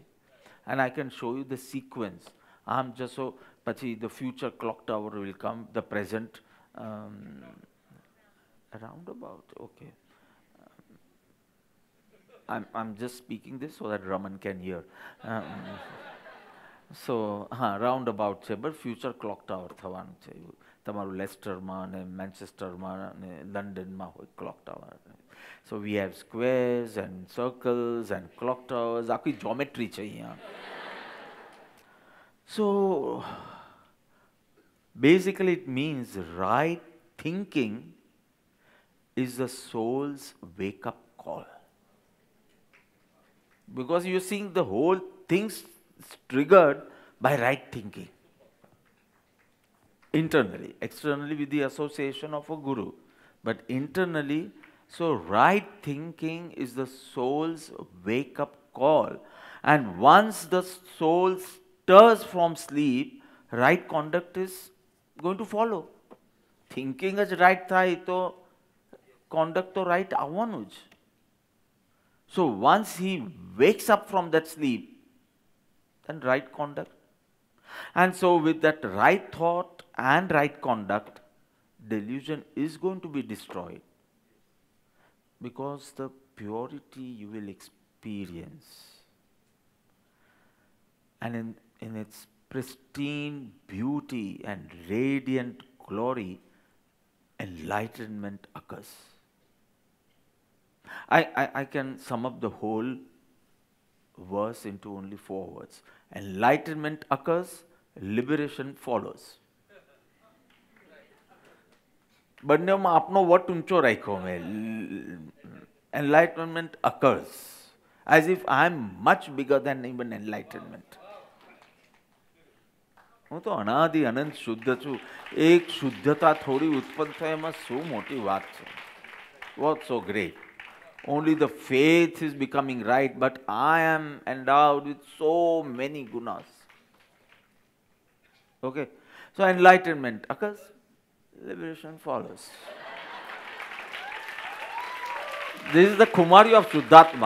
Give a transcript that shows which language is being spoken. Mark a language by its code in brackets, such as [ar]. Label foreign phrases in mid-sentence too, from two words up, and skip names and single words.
[en] And I can show you the sequence. I'm just so, pachi, the future clock tower will come, the present roundabout, okay. I'm just speaking this so that Raman can hear. Um, so, roundabout છે, but future clock tower [gu] થવાનું છે. તમારું લેસ્ટરમાં ને મેન્ચેસ્ટરમાં ને લંડનમાં હોય [en] clock tower. So we have squares and circles and clock towers. [gu] આખી geometry છે અહીંયા. [en] So basically it means right thinking is the soul's wake up call. Because you're seeing the whole thing's triggered by right thinking. Internally, externally with the association of a guru, but internally, so right thinking is the soul's wake up call. And once the soul stirs from sleep, right conduct is going to follow. Thinking is right [gu] થાય તો conduct તો right આવવાનું જ. [en] So once he wakes up from that sleep, then right conduct. And so with that right thought and right conduct, delusion is going to be destroyed. Because the purity you will experience, and in its pristine beauty and radiant glory, enlightenment occurs. I can sum up the whole verse into only 4 words. Enlightenment occurs, liberation follows. [gu] બંનેમાં આપનો વટ ઊંચો રાખ્યો મેં. Enlightenment occurs, as if I am much bigger than even enlightenment. હું તો અનાદિ અનંત શુદ્ધ છું. એક શુદ્ધતા થોડી ઉત્પન્ન થાય એમાં શું મોટી વાત છે? [en] What's so great? Only the faith is becoming right, but I am endowed with so many gunas. Okay, so enlightenment occurs, liberation follows. This is the Kumari of Shuddhatma.